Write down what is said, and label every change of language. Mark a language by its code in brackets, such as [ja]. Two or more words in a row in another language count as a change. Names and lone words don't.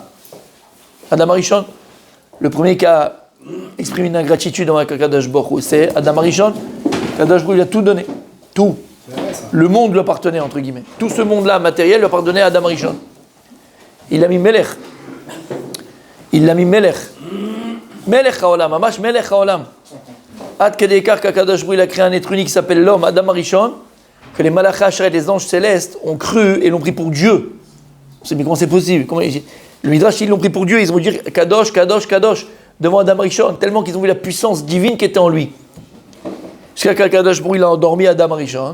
[fr] Adam Arishon, le premier qui a exprimé une ingratitude envers Kadosh Baruch, c'est Adam Arishon. Kadosh Baruch, il a tout donné. Tout. Le monde lui appartenait, entre guillemets. Tout ce monde-là, matériel, lui appartenait à Adam Arishon. Il a mis Melech. Il l'a mis Melech. [he] מלך העולם, ממש מלך העולם. עד כדי כך קדוש ברוך, [fr] il a créé un être unique qui s'appelle l'homme, Adam Arishon, que les [he] מלאכי השרת, [fr] les anges célestes, ont cru et l'ont pris pour Dieu. Mais comment c'est possible? Le Midrash, ils l'ont pris pour Dieu, ils ont dit Kadosh, Kadosh, Kadosh, devant Adam Arishon, tellement qu'ils ont vu la puissance divine qui était en lui. Jusqu'à Kadosh Baruch, il a endormi Adam Arishon.